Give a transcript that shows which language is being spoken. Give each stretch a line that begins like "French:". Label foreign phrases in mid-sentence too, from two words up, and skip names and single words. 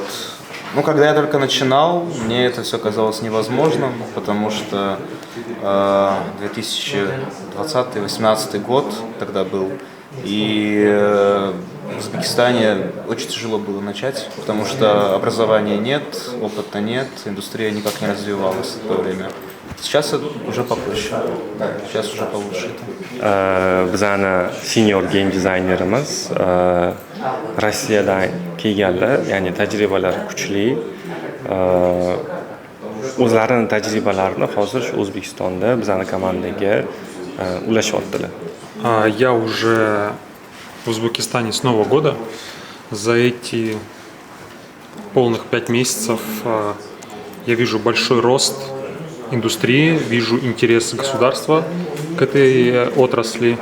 Russian: Ну, когда я только начинал, мне это все казалось невозможным, потому что 2020-2018 год тогда был, и в Узбекистане очень тяжело было начать, потому что образования нет, опыта нет, индустрия никак не развивалась в то время. Сейчас уже попроще, сейчас уже получше.
Uzbek: Bizani
English: senior game
Uzbek: dizaynerimiz Rossiyadan kelganlar, ya'ni tajribalari kuchli. O'zlarini tajribalarini hozir shu O'zbekistonda bizani komandaga ulashyaptilar.
Russian: Я уже в Узбекистане с Нового года. За эти полных 5 месяцев я вижу большой рост индустрии, вижу интерес государства к этой отрасли.